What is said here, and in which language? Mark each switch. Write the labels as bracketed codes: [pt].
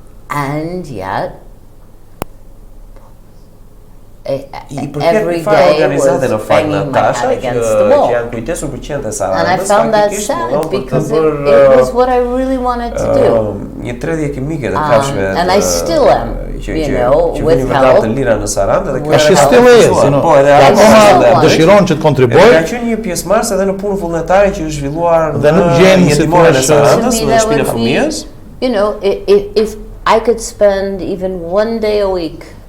[en] And yet every day was banging my head against the wall. And I found that sad because it was what I really wanted to do. And I still am, you know, with help. And she still is, you know. [sq] Akoma dëshiron që të kontribuoj. Ka qenë një pjesëmarrës edhe në punë vullnetare që është zhvilluar dhe nuk gjen si në Sarandës, në shtëpinë e fëmijës. [en] You know, if I could spend even one day a week